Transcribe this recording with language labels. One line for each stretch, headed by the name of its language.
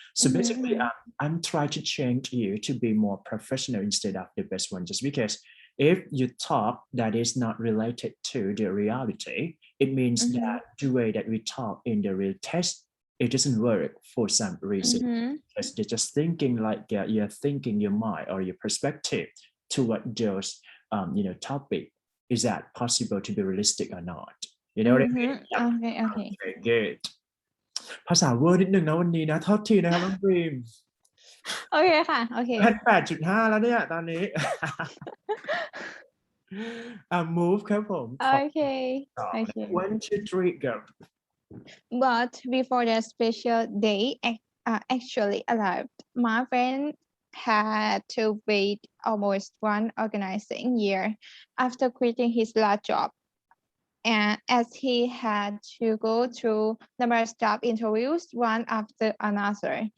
English: So basically, I'm trying to change you to be more professional instead of the best one, just because if you talk that is not related to the reality, it means that the way that we talk in the real test, it doesn't work for some reason. Because they're just thinking like you're thinking your mind or your perspective toward those topic. Is that possible to be realistic or not? You know what I mean? Yeah. Okay. Okay, good.
Thai: ภาษาเวอร์นิดนึงนะวันนี้นะโทษทีนะครับน้องบีม โอเคค่ะโอเค 8.5 แล้วเนี่ยตอนนี้ move ครับผมขอ
English: Okay. 1 2 3 go But before that special day actually arrived, my friend had to wait almost one organizing year after quitting his last job. And as he had to go through numerous job interviews one after another.